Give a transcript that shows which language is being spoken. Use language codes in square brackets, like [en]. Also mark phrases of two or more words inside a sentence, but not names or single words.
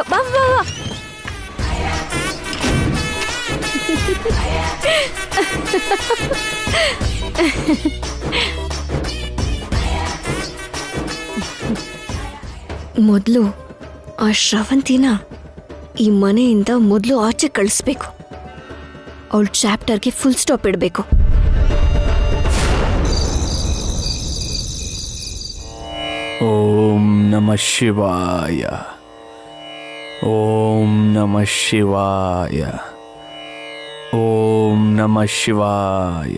[kn] ಮೊದಲು ಆ ಶ್ರವಂತಿನ ಈ ಮನೆಯಿಂದ ಮೊದಲು ಆಚೆ ಕಳಿಸ್ಬೇಕು. ಅವಳ ಚಾಪ್ಟರ್ಗೆ [en] full stop [kn] ಇಡಬೇಕು. [sa] ಓಂ ನಮಃ ಶಿವಾಯ. ಓಂ ನಮಃ ಶಿವಾಯ. ಓಂ ನಮಃ ಶಿವಾಯ.